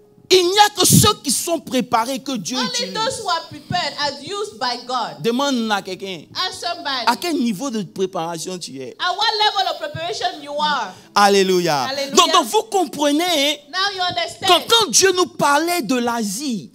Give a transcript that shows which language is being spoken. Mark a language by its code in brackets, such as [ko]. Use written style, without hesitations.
[fr] Il n'y a que ceux qui sont préparés que Dieu [en] Only [fr] utilise. [en] those who are prepared are used by God. [fr] Demande à quelqu'un, [en] Ask somebody, [fr] à quel niveau de préparation tu es? [en] at what level of preparation you are. [fr] Alléluia. Alléluia. Donc vous comprenez, [en] Now you understand. [fr] quand Dieu nous parlait de l'Asie,